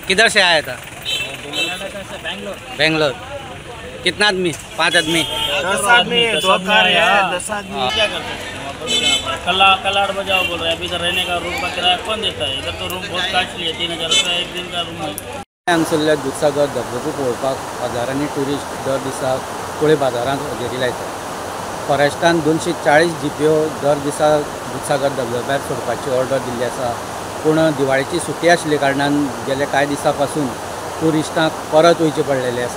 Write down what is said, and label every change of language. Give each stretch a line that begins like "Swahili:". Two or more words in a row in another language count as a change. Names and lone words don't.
Hindi: किधर से आया था? बेंगलोर। बेंगलोर। कितना आदमी? 5 आदमी। 10 आदमी 2 कार है। 10 आदमी क्या करते हैं? कल 8 बजे आओ बोल रहे हैं। अभी इधर रहने का रूम का किराया कौन देता है? इधर तो रूम बहुत कॉस्टली है। 3000 रुपये एक दिन का रूम है।
Konkani: हांगसरल्या दूधसागर धबधबो पळोवपाक हजारांनी ट्युरिस्ट दर दिसा कुळे बाजारांत हजेरी लायतात. फॉरेस्टान 240 जीपीओ दर दिसा दूधसागर धबधब्यार सोडपाची ऑर्डर दिल्ली आसा. पूण दिवाळीची सुटी आशिल्ले कारणान गेल्या कांय दिसां पासून ट्युरिस्टांक परत वयचे पडलेले आसा.